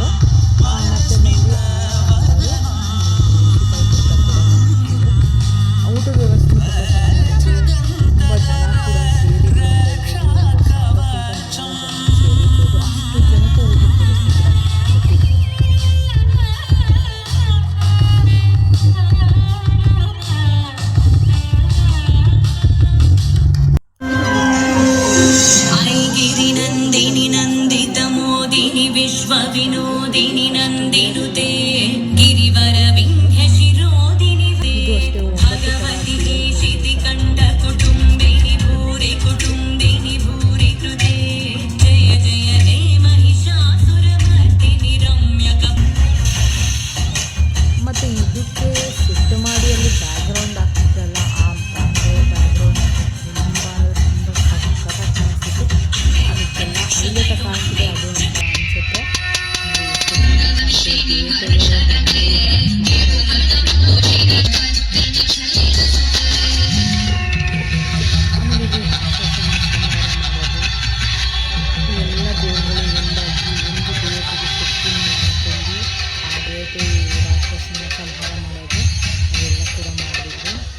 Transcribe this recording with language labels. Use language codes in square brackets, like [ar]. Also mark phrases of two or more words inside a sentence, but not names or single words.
[kn] ಮತ್ತು ಊಟದ ವ್ಯವಸ್ಥೆ ತುಂಬ ಚೆನ್ನಾಗಿತ್ತು. ತುಂಬ ಜನ ಕೂಡ ಸೇರಿದ್ರು. ಅಷ್ಟು ಜನಕ್ಕೂ ಊಟದ ವ್ಯವಸ್ಥೆ ಕೂಡ ಕೊಟ್ಟಿದ್ರು. [sa] ऐगिरि नन्दिनि नन्दित मोदिनि विश्व विनोदिनि नन्दिनुते गिरिवर विन्ध्य शिरोदिनि ते भगवति देशिति कंठ कुटुम्बिनि भूरि कृते जय जय हे महिषासुरमर्दिनि रम्यक. [kn] ಮತ್ತು ಇದಕ್ಕೆ ಸೆಟ್ ಮಾಡಿ ಅಲ್ಲಿ ಬ್ಯಾಕ್ಗ್ರೌಂಡ್ ಹಾಕ್ತಿದ್ದಲ್ಲ, ಆ ಬ್ಯಾಕ್ಗ್ರೌಂಡ್ ತುಂಬ ಸಖತ್ತಾಗಿ ಕಾಣಿಸ್ತಿತ್ತು. ಅದಕ್ಕೆಲ್ಲ ಹೈಲೈಟ್ ಕಾಣಿಸಿದೆ ಅದು ಅಂತ ಅನಿಸುತ್ತೆ. ಎಲ್ಲ ದೇವರುಗಳು ಒಂದಾಗಿ ಒಂದು ದೇವತೆಗೆ ಶಕ್ತಿಯನ್ನು ತಂದು ಆ ದೇವತೆ ರಾಕ್ಷಸನ ಸಂಹಾರ ಮಾಡೋದು ಅವೆಲ್ಲ ಕೂಡ ಮಾಡಿದ್ರು.